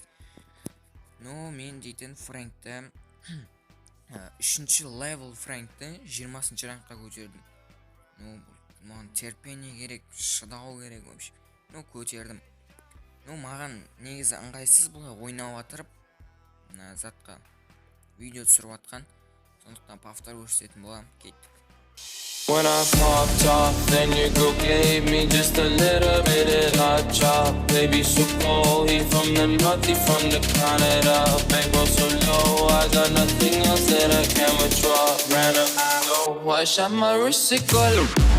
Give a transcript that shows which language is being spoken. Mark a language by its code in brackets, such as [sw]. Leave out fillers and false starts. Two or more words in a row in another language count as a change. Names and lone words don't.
[kk] Мен дейтін Фрэнкті 3-ші левел Фрэнкті 20-ші рангқа көтердім. Маған терпение керек, шыдау керек вообще. Көтердім. Маған негізі ыңғайсыз бұлай ойнап атырып затқа видео түсіріп атқан. Сондықтан повтор көрсететін боламын. Кеттік. [en] When I popped off, then your girl gave me just a little bit of hot chop. Baby so cold, he from the north, he from the Canada. Bankroll so low, I got nothing else that I can withdraw. Ran up low, I shot my wrist, it got low.